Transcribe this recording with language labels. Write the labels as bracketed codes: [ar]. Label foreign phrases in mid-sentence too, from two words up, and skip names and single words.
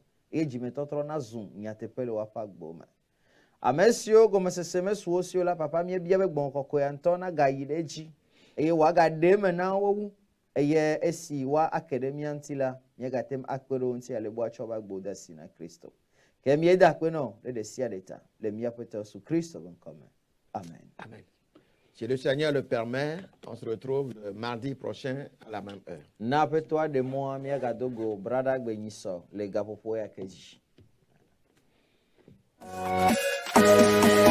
[ee] Eye dzimetɔtrɔ na zu nyateƒe le woƒe agbo me. Ame siwo gɔmesese mesu wo siwo la papa mie bia be gbɔ̃ kɔkɔe ya ŋutɔ na gayi ɖe dzi. Eye wòaga ɖe me na wo wu. Eye esi woa ake ɖe mia ŋuti la, míegate ŋu akpe ɖe wo ŋuti ale be woatsɔ woƒe agbo de asi na Kristo. Ke mieda akpe nɔ ɖe ɖe sia ɖe ta le míaƒe Yesu Kristo ƒe ŋkɔ me. Amen. Amen. [fr] Si le Seigneur le permet, on se retrouve le mardi prochain à la même heure. [ee] Na aƒetɔa ɖe mɔa míagado go braɖa gbe nyisɔ le gaƒoƒo ya ke dzi.